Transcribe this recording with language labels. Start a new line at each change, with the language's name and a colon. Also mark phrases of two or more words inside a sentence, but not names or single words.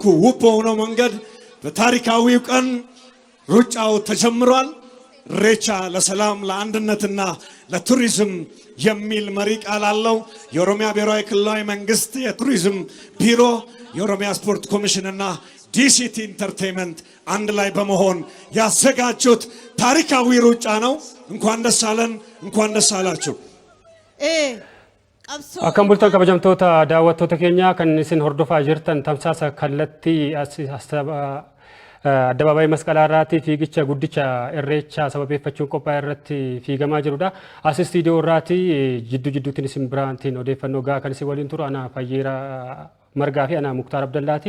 Amharic: ውብ በሆነው መንገድ በታሪካዊው ቀን ሩጫው ተጀምሯል። ኢሬቻ ለሰላም ለአንድነትና ለቱሪዝም የሚል መሪ ቃል አለው። የኦሮሚያ ብሔራዊ ክልላዊ መንግስት የቱሪዝም ቢሮ የኦሮሚያ ስፖርት ኮሚሽንና ዲሲቲ ኢንተርቴይንመንት አንድ ላይ በመሆን ያዘጋጁት ታሪካዊ ሩጫ ነው። እንኳን ደስ አለን፣ እንኳን ደስ አላችሁ።
Oromo: akkam bultan kabajamtoota daawwattoota keenya kan isin hordofaa jirtan tamsaasa kallattii addabaabaayii masqalaa irratti fiigicha guddicha irreecha sababeeffachuun qophaa'e irratti fiigamaa jirudha. As istiidiyoo irratti jidduutiin isin biraantiin odeeffannoo gahaa kan isin waliin turu ana Fayyeera Margaa fi ana Muktaar Abdallaati.